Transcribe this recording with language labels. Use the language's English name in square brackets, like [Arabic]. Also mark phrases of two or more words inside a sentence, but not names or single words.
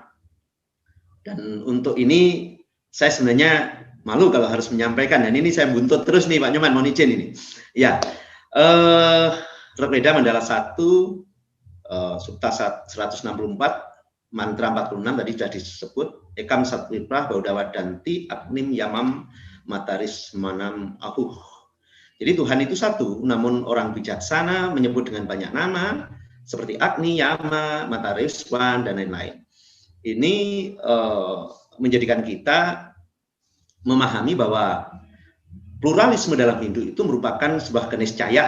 [Indonesian] Dan untuk ini saya sebenarnya malu kalau harus menyampaikan. Dan ini saya buntut terus nih Pak Nyoman, mohon izin ini. Ya, Rig-Veda Mandala 1, Sukta 164, Mantra 46 tadi sudah disebut. [Sanskrit] Ekam Satwiprah Baudawa Danti Agnim Yamam Mataris Manam Ahuh. [Indonesian] Jadi Tuhan itu satu, namun orang bijaksana menyebut dengan banyak nama seperti Agni, Yama, Matariswan, dan lain-lain. Ini menjadikan kita memahami bahwa pluralisme dalam Hindu itu merupakan sebuah keniscayaan.